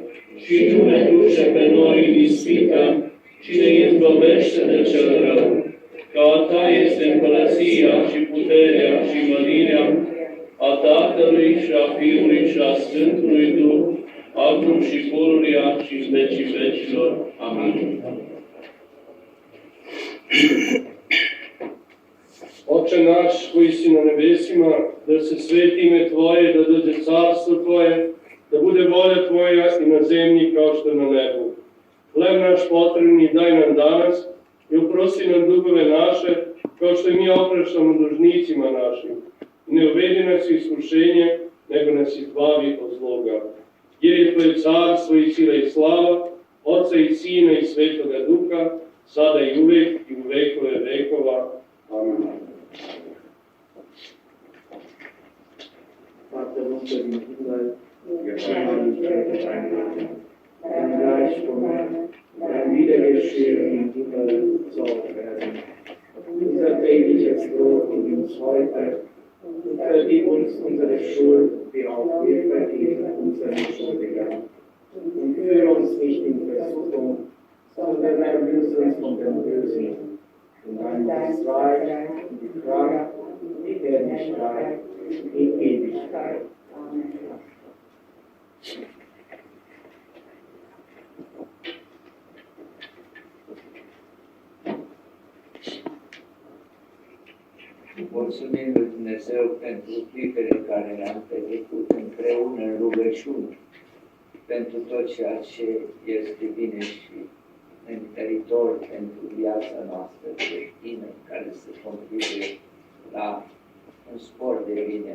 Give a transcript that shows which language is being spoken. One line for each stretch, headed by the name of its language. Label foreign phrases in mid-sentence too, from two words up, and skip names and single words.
Romanian: Și nu ne duce pe noi în ispită, ci ne izbăvește de cel rău. Că a Ta este împărăția și puterea și mărirea a Tatălui și a Fiului și a Sfântului Duh, acum și pururia și în vecii vecilor. Amin.
Serbian: Oče naš koji si na nebesima, da se sveti ime Tvoje, da dođe carstvo Tvoje, da bude volja Tvoja i na zemlji kao što na nebu. Hleb naš potrebni daj nam danas i oprosti nam dugove naše, kao što i mi opraštamo dužnicima našim. I ne uvedi nas u iskušenje, nego nas izbavi od zloga. Jer je Tvoje carstvo i sila i slava, Otca i Sina i Svetoga Duha, sada i uvek i u vekove vekova. Amin.
German: Vater unser im Himmel, geheiligt werde dein Name. Dein Reich komme, dein Wiedergeschehen im Himmel soll werden. Unser tägliches Brot gib uns heute und vergib uns unsere Schuld, wie auch wir vergeben unseren Schuldigern. Und führe uns nicht in Versuchung, sondern erlöse uns von dem Bösen. Und dein ist das Reich und die Kraft und die Herrlichkeit in Ewigkeit. Amen.
Romanian: Mulțumim lui Dumnezeu pentru clipele care le-am petrecut împreună în rugăciune, pentru tot ceea ce este bine și întăritor pentru viața noastră creștină, care se contribuie la un spor de bine.